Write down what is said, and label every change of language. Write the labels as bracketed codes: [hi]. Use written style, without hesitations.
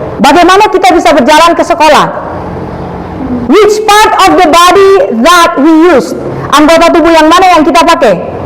[id] Bagaimana kita bisa berjalan ke sekolah? [en] Which part of the body that we use? [id] Anggota tubuh yang mana yang kita pakai?